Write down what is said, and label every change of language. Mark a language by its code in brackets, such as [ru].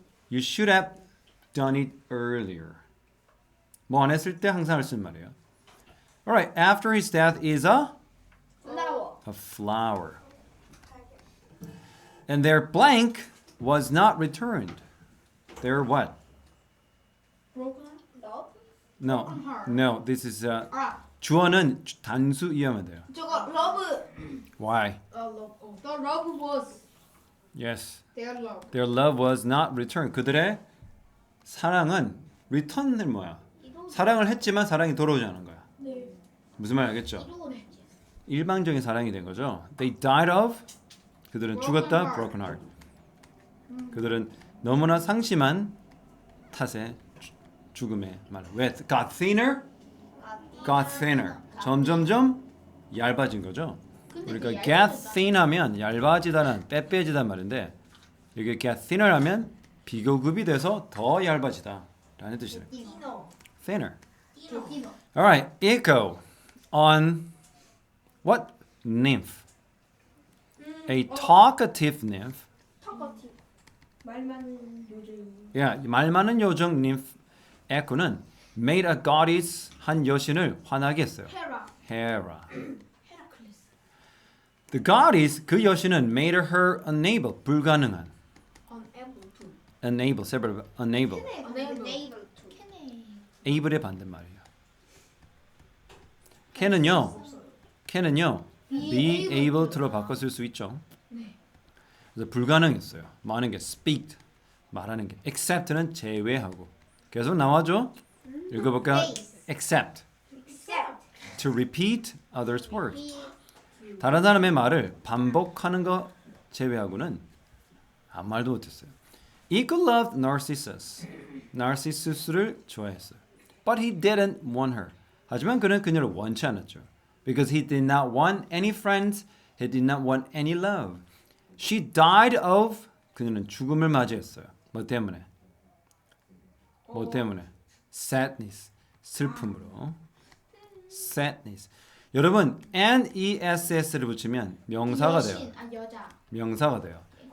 [en] You should have done it earlier. [ko] 뭐 안 했을 때 항상 할 수 있는 말이에요. [en] Alright, after his death is a flower. And their blank was not returned. Their what? No, this is [ko] 주어는 단수 이해하면 돼요. 저거 love. [en] Why? The love was Yes. their love. Their love was not returned. [ko] 그들의 사랑은 return은 뭐야? 사랑을 했지만 사랑이 돌아오지 않은 거야. 네. 무슨 말 알겠죠? 일방적인 사랑이 된 거죠. [en] They died of [ko] 그들은 죽었다 [en] broken heart. [ko] 그들은 너무나 상심한 탓에 죽음의 말. [en] 왜? Got thinner? Got thinner. [ko] 점점점 얇아진 거죠. 그러니까 get thin 하면 얇아지다는 빼빼지다는 말인데 여기 get thinner 하면 비교급이 돼서 더 얇아지다 라는 뜻이에요. [en] Thinner. Alright, echo on what nymph? A talkative nymph. [ko] 말 많은 요정. Yeah, 말 많은 요정 nymph echo는 [en] made a goddess [ko] 한 여신을 화나게 했어요. 헤라. [en] Hera. [ko] 헤라클레스. [en] The goddess, [ko] 그 여신은 [en] made her unable, [ko] 불가능한. [en] Unable to. Unable, several unable. Unable to. [ko] able의 반대말이에요. can은요, be able to로 바꿔 쓸 수 있죠. 그래서 불가능했어요. 많은 게 speak, 말하는 게. except는 제외하고. 계속 나와줘. 읽어볼까? except, [en] Except. to repeat others' words. [ko] 다른 사람의 말을 반복하는 거 제외하고는 아무 말도 못했어요. [en] Eco loved Narcissus. [ko] 나르시수스를 좋아했어요. [en] But he didn't want her. [ko] 하지만 그는 그녀를 원치 않았죠. [en] Because he did not want any friends. He did not want any love. She died of. [ko] 그녀는 죽음을 맞이했어요. 뭐 때문에? 뭐 때문에? Sadness. 슬픔으로. Sadness. 여러분, NESS를 붙이면 명사가 돼요. 여자. 명사가 돼요.